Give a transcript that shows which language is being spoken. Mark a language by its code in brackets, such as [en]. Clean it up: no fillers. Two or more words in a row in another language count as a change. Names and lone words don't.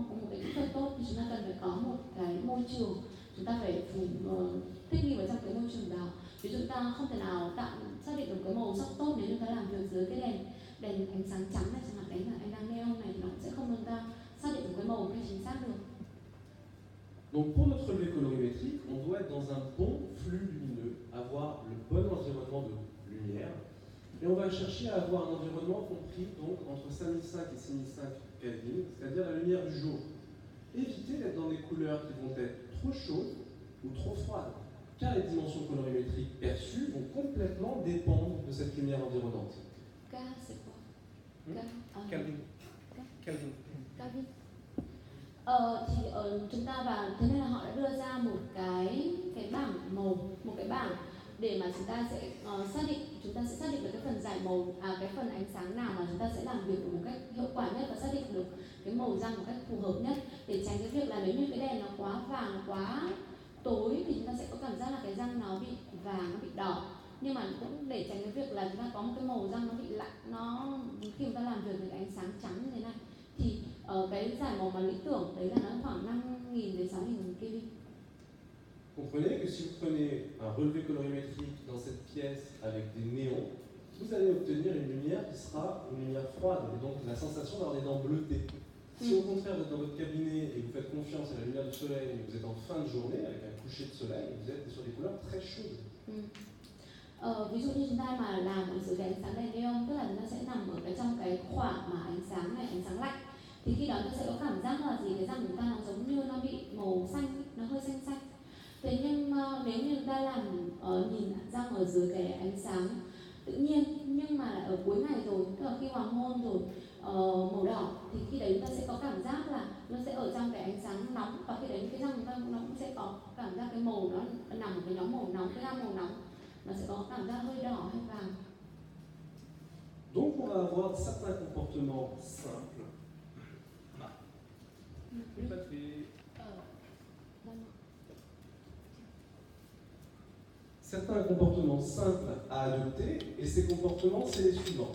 [vi] Có một cái kỹ thuật tốt thì chúng ta cần phải có một cái môi trường, chúng ta phải thích nghi vào trong cái môi trường đó. Ví dụ chúng ta không thể nào xác định được cái màu sắc tốt nếu chúng ta làm việc dưới cái đèn ánh sáng trắng này, chẳng hạn đấy là ánh sáng neon này, thì nó sẽ không được ta xác định được cái màu cái chính xác được. [fr] Donc pour notre relevé colorimétrique, on doit être dans un bon flux lumineux, avoir le bon environnement de lumière. Et on va chercher à avoir un environnement compris donc entre 5005 et 6005 Kelvin, c'est-à-dire la lumière du jour. Évitez d'être dans des couleurs qui vont être trop chaudes ou trop froides, car les dimensions colorimétriques perçues vont complètement dépendre de cette lumière environnante. K, c'est quoi? Kelvin. Kelvin. [vi] Chúng ta và thế nên là họ đã đưa ra một cái bảng màu, một cái bảng để mà chúng ta sẽ xác định được cái phần giải màu, cái phần ánh sáng nào mà chúng ta sẽ làm việc một cách hiệu quả nhất và xác định được cái màu răng một cách phù hợp nhất, để tránh cái việc là nếu như cái đèn nó quá vàng, quá tối thì chúng ta sẽ có cảm giác là cái răng nó bị vàng, nó bị đỏ. Nhưng mà cũng để tránh cái việc là chúng ta có một cái màu răng nó bị lạnh, nó khi chúng ta làm việc với cái ánh sáng trắng như thế này thì cái giải màu mà lý tưởng đấy là nó khoảng 5.000 đến 6.000 Kelvin. [fr] Comprenez que si vous prenez un relevé colorimétrique dans cette pièce avec des néons, vous allez obtenir une lumière qui sera une lumière froide, et donc la sensation d'avoir des dents bleutées. Si au contraire vous êtes dans votre cabinet et vous faites confiance à la lumière du soleil, et vous êtes en fin de journée avec un coucher de soleil, vous êtes sur des couleurs très chaudes. [vi] Ví dụ như chúng ta mà làm ở dưới cái ánh sáng đèn neon, tức là chúng ta sẽ nằm ở trong cái khoảng mà ánh sáng này, ánh sáng lạnh, thì khi đó ta sẽ có cảm giác là cái răng của chúng ta nó giống như nó bị màu xanh, nó hơi xanh xanh. Thế nhưng nếu như chúng ta làm nhìn răng ở dưới cái ánh sáng tự nhiên, nhưng mà ở cuối ngày rồi, tức là khi hoàng hôn rồi, màu đỏ, thì khi đấy chúng ta sẽ có cảm giác là nó sẽ ở trong cái ánh sáng nóng, và khi đấy cái răng chúng ta nó cũng sẽ có cảm giác cái màu nó nằm ở cái nhóm màu nóng, cái gam màu nóng, nó sẽ có cảm giác hơi đỏ hay vàng. [fr] Donc on va avoir certains comportements simples. Certains comportements simples à adopter, et ces comportements, c'est les suivants.